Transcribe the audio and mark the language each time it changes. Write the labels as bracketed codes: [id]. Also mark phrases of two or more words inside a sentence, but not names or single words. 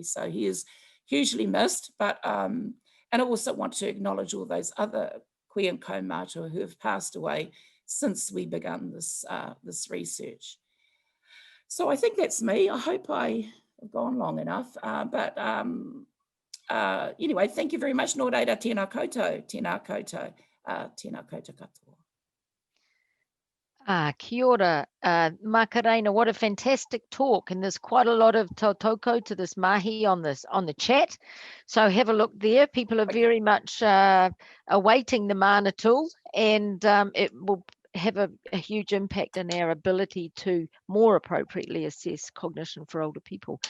[en] So he is hugely missed, but and I also want to acknowledge all those other koe and kaumātua who have passed away since we began this research. So I think that's me. I hope I have gone long enough, but anyway, thank you very much. [mi] Nō reira, tēnā koutou, tēnā koutou, tēnā koutou katoa. Kia ora, Makarena, [en] what a fantastic talk, and there's quite a lot of tautoko to this mahi on the chat, so have a look there. People are very much awaiting the mana tool, and it will have a huge impact on our ability to more appropriately assess cognition for older people.